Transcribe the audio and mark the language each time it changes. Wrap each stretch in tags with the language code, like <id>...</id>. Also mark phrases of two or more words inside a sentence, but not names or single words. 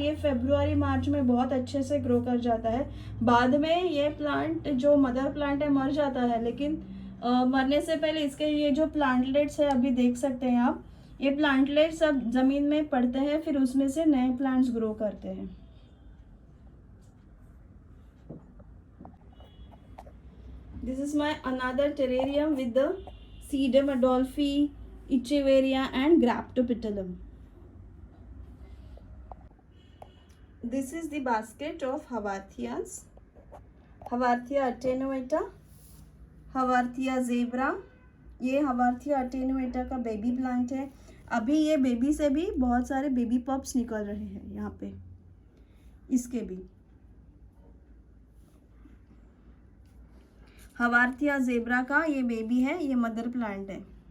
<hi>ये फरवरी मार्च में बहुत अच्छे से ग्रो कर जाता है। बाद में ये प्लांट जो</hi> <en>mother plant</en> <hi>है मर जाता है, लेकिन मरने से पहले इसके ये जो प्लांटलेट्स है अभी देख सकते हैं आप, ये प्लांटलेट्स सब जमीन में पड़ते हैं, फिर उसमें से नए प्लांट्स ग्रो करते हैं।</hi> <en>This is my another terrarium with the Sedum Adolphi, Echeveria and Graptopetalum. This is the basket of Havarthias. Havarthia attenuata, Havarthia zebra.</en> <hi>ये Havarthia attenuata का</hi> <en>baby plant</en> <hi>है। अभी ये बेबी से भी बहुत सारे</hi> <en>baby pups</en> <hi>निकल रहे हैं यहाँ पे, इसके भी। हवार्थिया जेब्रा का ये बेबी है, ये</hi> <en>mother plant</en> <hi>है।</hi>